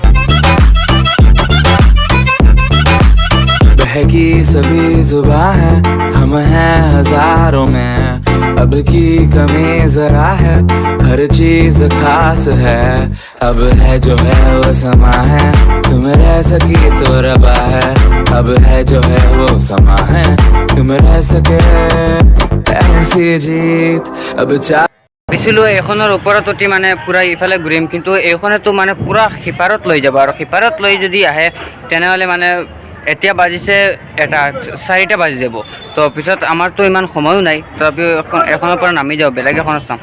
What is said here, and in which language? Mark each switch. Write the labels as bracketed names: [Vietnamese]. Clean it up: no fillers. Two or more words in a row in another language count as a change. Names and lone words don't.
[Hindi] बहकी सभी जुबां है, हम हैं हजारों में, अब की कमी जरा है, हर चीज खास है, अब है जो है वो समा है, तुम रह सकी तो रबा है, अब है जो है वो समा है, तुम रह सके ऐसी जीत अब [Assamese] ভাবিছিলোঁ এইখনৰ ওপৰত উঠি মানে পুৰা ইফালে ঘূৰিম, কিন্তু এইখনেতো মানে পুৰা সিপাৰত লৈ যাব। আৰু সিপাৰত লৈ যদি আহে তেনেহ'লে মানে এতিয়া বাজিছে 4টা বাজি যাব। তো পিছত আমাৰতো ইমান সময়ো নাই, তথাপিও এখনৰ পৰা নামি যাওঁ, বেলেগ এখনত চাম।